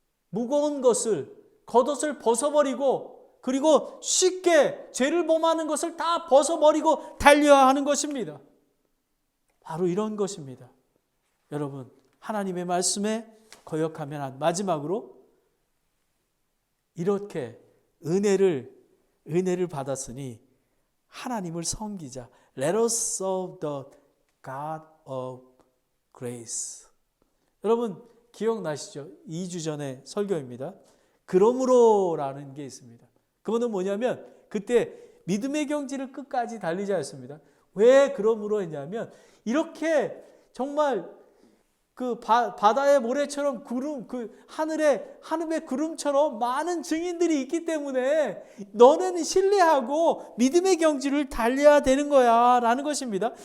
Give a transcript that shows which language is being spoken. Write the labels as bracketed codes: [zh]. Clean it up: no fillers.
[ko] 무거운 것을, 겉옷을 벗어버리고, 그리고 쉽게 죄를 범하는 것을 다 벗어버리고 달려야 하는 것입니다. 바로 이런 것입니다. 여러분, 하나님의 말씀에 거역하면, 마지막으로 이렇게 은혜를 받았으니 하나님을 섬기자. [en] Let us serve the God of grace. [ko] 여러분 기억나시죠? 2주 전에 설교입니다. 그러므로라는 게 있습니다. 그거는 뭐냐면 그때 믿음의 경지를 끝까지 달리자였습니다. 왜 그러므로 했냐면, 이렇게 정말 그 바다의 모래처럼 하늘의 구름처럼 많은 증인들이 있기 때문에 너네는 신뢰하고 믿음의 경지를 달려야 되는 거야 라는 것입니다.